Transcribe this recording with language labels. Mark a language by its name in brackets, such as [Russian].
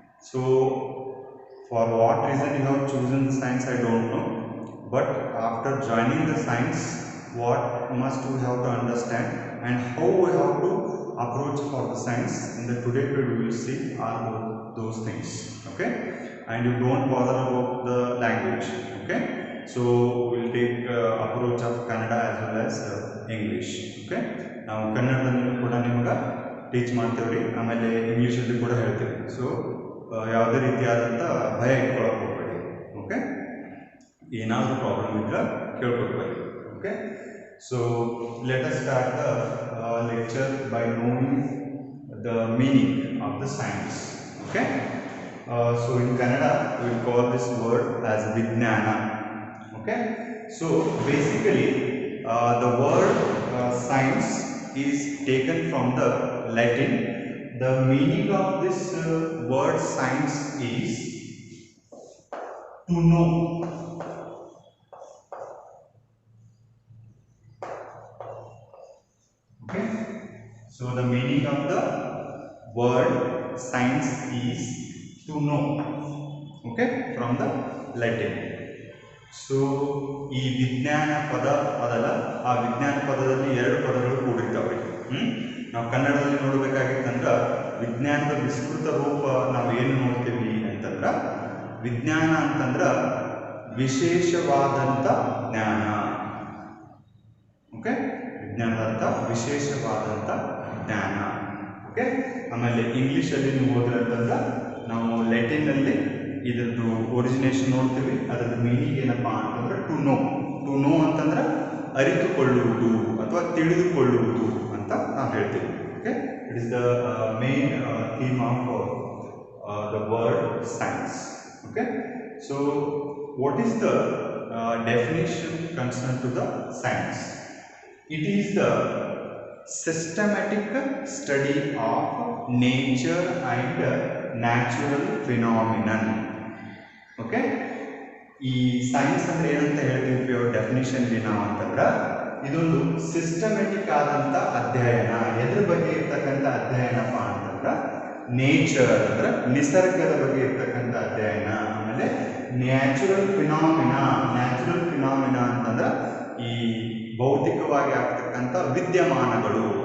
[English] So for what reason you have chosen science, I don't know, but after joining the science, what must we have to understand and how we have to approach for the science. In the today period we will see all those things, okay, and you don't bother about the language, okay. So we will take approach of Kannada as well as English, okay. [Kannada] ನಾವು ಕನ್ನಡದಲ್ಲಿ ಕೂಡ ನಿಮಗೆ teach ಮಾಡ್ತೇವೆ, ಆಮೇಲೆ ಇಂಗ್ಲೀಷಲ್ಲಿ ಕೂಡ ಹೇಳ್ತೇವೆ. So ಯಾವುದೇ ರೀತಿಯಾದಂಥ ಭಯ ಇಟ್ಕೊಳ್ಳೋಕೆ ಹೋಗಬೇಡಿ, ಓಕೆ. ಏನಾದರೂ ಪ್ರಾಬ್ಲಮ್ ಇದ್ರೆ ಕೇಳ್ಕೊಳ್ಬೇಡಿ, okay. [English] So let us start the lecture by knowing the meaning of the science, okay. So in Kannada we will call this word as Vijnana, okay. So basically the word science is taken from the Latin. The meaning of this word science is to know. Okay, so the meaning of the word science is to know, okay, from the Latin. [Kannada] So ಈ ವಿಜ್ಞಾನ ಪದ ಅದಲ್ಲ, ಆ ವಿಜ್ಞಾನ ಪದದಲ್ಲಿ ಎರಡು ಪದಗಳು ಕೂಡಿರ್ತಾವೆ. ನಾವು ಕನ್ನಡದಲ್ಲಿ ನೋಡಬೇಕಾಗಿತ್ತಂದ್ರೆ ವಿಜ್ಞಾನದ ವಿಸ್ತೃತ ರೂಪ ನಾವು ಏನು ನೋಡ್ತೀವಿ ಅಂತಂದ್ರೆ, ವಿಜ್ಞಾನ ಅಂತಂದ್ರೆ ವಿಶೇಷವಾದಂಥ ಜ್ಞಾನ, ಓಕೆ. ವಿಜ್ಞಾನದಂಥ ವಿಶೇಷವಾದಂಥ ಜ್ಞಾನ, ಓಕೆ. ಆಮೇಲೆ ಇಂಗ್ಲೀಷಲ್ಲಿ ನೀವು ಹೋದ್ರೆ ಅಂತಂದ್ರೆ ನಾವು ಲ್ಯಾಟಿನಲ್ಲಿ ಇದರದ್ದು ಒರಿಜಿನೇಷನ್ ನೋಡ್ತೀವಿ. ಅದರ ಮೀನಿಂಗ್ ಏನಪ್ಪ ಅಂತಂದ್ರೆ ಟು ನೋ. ಟು ನೋ ಅಂತಂದ್ರೆ ಅರಿತುಕೊಳ್ಳುವುದು ಅಥವಾ ತಿಳಿದುಕೊಳ್ಳುವುದು ಅಂತ ನಾವು ಹೇಳ್ತೀವಿ, okay. [English] It is the main theme of the word science, okay. So what is the definition concern to the science? It is the systematic study of nature and natural phenomenon, okay. [Kannada] ಈ science ಅಂದ್ರೆ ಏನಂತ ಹೇಳ್ತೀವಿ ಡೆಫಿನೇಷನ್ಲಿ ನಾವು ಅಂತಂದ್ರೆ, ಇದೊಂದು systematic ಆದಂಥ ಅಧ್ಯಯನ. ಎದ್ರ ಬಗ್ಗೆ ಇರ್ತಕ್ಕಂಥ ಅಧ್ಯಯನಪ್ಪ ಅಂತಂದ್ರೆ ನೇಚರ್ ಅಂದ್ರೆ ನಿಸರ್ಗದ ಬಗ್ಗೆ ಇರ್ತಕ್ಕಂಥ ಅಧ್ಯಯನ. ಆಮೇಲೆ ನ್ಯಾಚುರಲ್ ಫಿನಾಮಿನಾ. ನ್ಯಾಚುರಲ್ ಫಿನಾಮಿನಾ ಅಂತಂದ್ರೆ ಈ ಭೌತಿಕವಾಗಿ ಆಗ್ತಕ್ಕಂಥ ವಿದ್ಯಮಾನಗಳು.